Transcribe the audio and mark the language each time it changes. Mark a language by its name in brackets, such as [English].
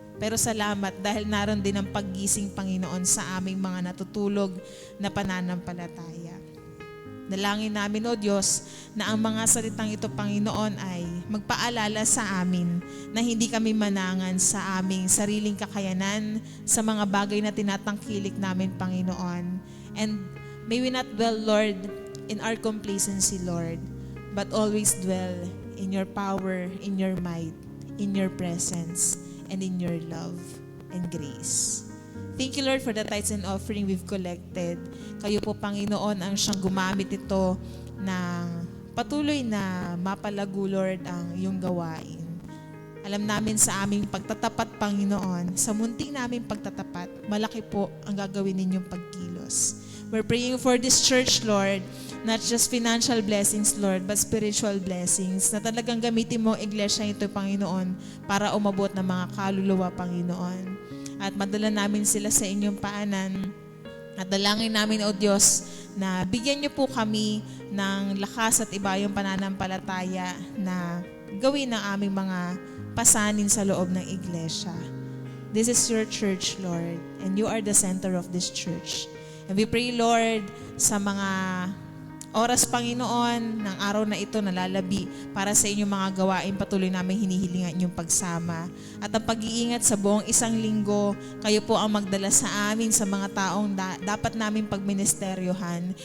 [Filipino] Pero salamat dahil naroon din ang paggising, Panginoon, sa aming mga natutulog na pananampalataya. Dalangin namin, O Diyos, na ang mga salitang ito, Panginoon, ay magpaalala sa amin na hindi kami manangan sa aming sariling kakayanan sa mga bagay na tinatangkilik namin, Panginoon. [English] And may we not dwell, Lord, in our complacency, Lord, but always dwell in your power, in your might, in your presence, and in your love and grace. Thank you, Lord, for the tithes and offering we've collected. [Filipino] Kayo po, Panginoon, ang siyang gumamit ito na patuloy na mapalago, Lord, ang iyong gawain. Alam namin sa aming pagtatapat, Panginoon, sa munting naming pagtatapat, malaki po ang gagawin ninyong pagkilos. [English] We're praying for this church, Lord, not just financial blessings, Lord, but spiritual blessings, [Filipino] na talagang gamitin mo ang iglesia ito, Panginoon, para umabot ng mga kaluluwa, Panginoon. At madala namin sila sa inyong paanan. At dalangin namin, O Diyos, na bigyan niyo po kami ng lakas at iba yung pananampalataya na gawin ang aming mga pasanin sa loob ng iglesia. [English] This is your church, Lord, and you are the center of this church. And we pray, [Filipino] Lord, sa mga oras, Panginoon, ng araw na ito nalalabi para sa inyong mga gawain, patuloy namin hinihilingan inyong pagsama. At ang pag-iingat sa buong isang linggo, kayo po ang magdala sa amin sa mga taong dapat namin pagministeryohan.